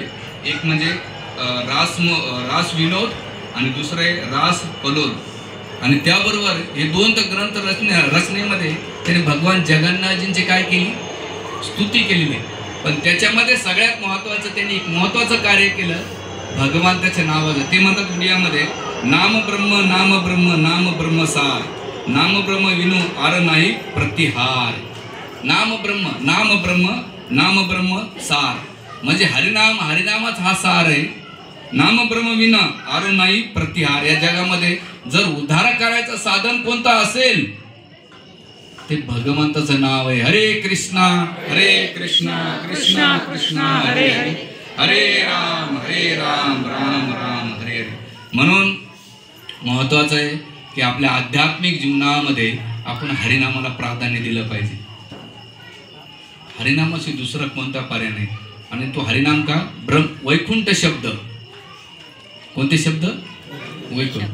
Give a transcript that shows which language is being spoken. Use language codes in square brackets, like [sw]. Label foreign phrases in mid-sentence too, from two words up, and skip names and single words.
[mr] एक म्हणजे रास विनोद आणि दुसरे रास कलोल. आणि त्याबरोबर हे 2 ग्रंथ रचनेमध्ये त्यांनी भगवान जगन्नाथजींची काय केली, स्तुती केलेली. पण त्याच्यामध्ये सगळ्यात महत्त्वाचं त्यांनी एक महत्त्वाचं कार्य केलं, भगवंताच्या नावाचं. ते म्हणतात उडियामध्ये, [or] ନାମ ବ୍ରହ୍ମ ନାମ ବ୍ରହ୍ମ ନାମ ବ୍ରହ୍ମ ସାର, ନାମ ବ୍ରହ୍ମ ବିନା ଆର ନାହିଁ ପ୍ରତିହାର. ନାମ ବ୍ରହ୍ମ ନାମ ବ୍ରହ୍ମ ନାମ ବ୍ରହ୍ମ ସାର, [mr] म्हणजे हरिनाम, हरिनामाच हा सार आहे. [or] ନାମ ବ୍ରହ୍ମ ବିନା ଆର ନାହିଁ ପ୍ରତିହାର. [mr] या जगामध्ये जर उद्धार करायचं साधन कोणतं असेल, ते भगवंताचं नाव आहे. [sa] हरे कृष्णा कृष्णा कृष्णा हरे हरे, हरे राम राम राम हरे हरे. [mr] म्हणून महत्वाचं आहे की आपल्या आध्यात्मिक जीवनामध्ये आपण हरिनामाला प्राधान्य दिलं पाहिजे. हरिनामाशी दुसरा कोणता पर्याय नाही. आणि तो हरिनाम का, वैकुंठ शब्द. कोणते शब्द? वैकुंठ.